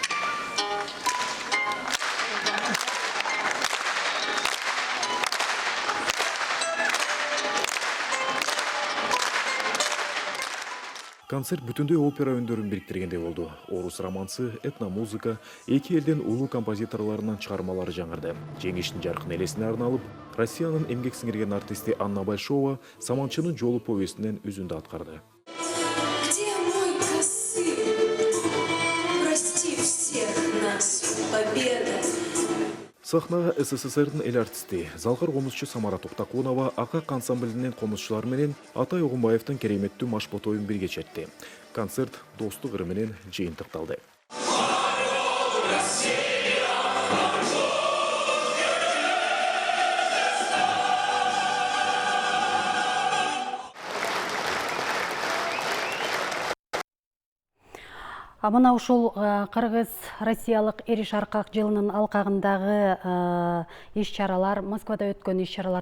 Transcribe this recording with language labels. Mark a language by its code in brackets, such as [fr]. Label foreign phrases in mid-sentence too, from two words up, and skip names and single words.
[ky] Концерт бүтүндөй опера өндөрүн бириктиргендей болду. Орус романсы, этномузыка, эки элдин улуу композиторлорунун чыгармалары жаңырды. Жеңиштин жаркын элесине арналып, Россиянын эмгек сиңирген артисти Анна Большова Саманчынын жолу повестинен үзүндү аткарды. [ru] Где мой косы? Прости всех нас, победа. [ky] Сахнага СССРдин эл артисти, залкар комузчу Самара Токтакунова Акак ансамблинин комузчулары менен Атай Огунбаевдин кереметтүү машботоюн бирге чечти. Концерт достук ыры менен жыйынтыкталды. Мына ушул Кыргыз-Россиялык эриш аркак жылынын алкагындагы иш-чаралар, Москвада өткөн иш-чаралар